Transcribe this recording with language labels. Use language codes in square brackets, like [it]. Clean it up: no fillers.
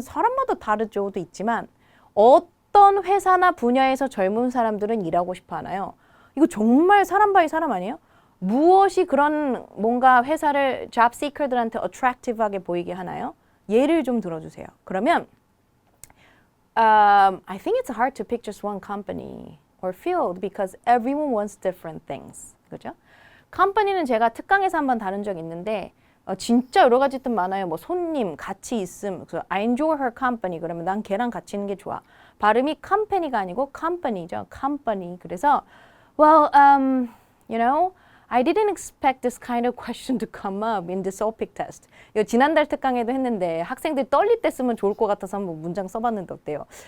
[ko] 사람마다 다르죠도 있지만 어떤 회사나 분야에서 젊은 사람들은 일하고 싶어 하나요? 이거 정말 사람 바이 사람 아니에요? 무엇이 그런 뭔가 회사를 job seeker들한테 attractive하게 보이게 하나요? 예를 좀 들어주세요. 그러면 [en] I think it's hard to pick just one company or field because everyone wants different things. [ko] 그죠? 컴퍼니는 제가 특강에서 한번 다룬 적 있는데 진짜 여러 가지 뜻 많아요. 뭐 손님, 같이 있음. 그래서 [en] I enjoy her company. [ko] 그러면 난 걔랑 같이 있는 게 좋아. 발음이 company가 아니고 company죠. [en] company. [ko] 그래서 [en] well, you know, I didn't expect this kind of question to come up in this OPIC test. [ko] 이거 지난달 특강에도 했는데 학생들 떨릴 때 쓰면 좋을 것 같아서 한번 문장 써봤는데 어때요?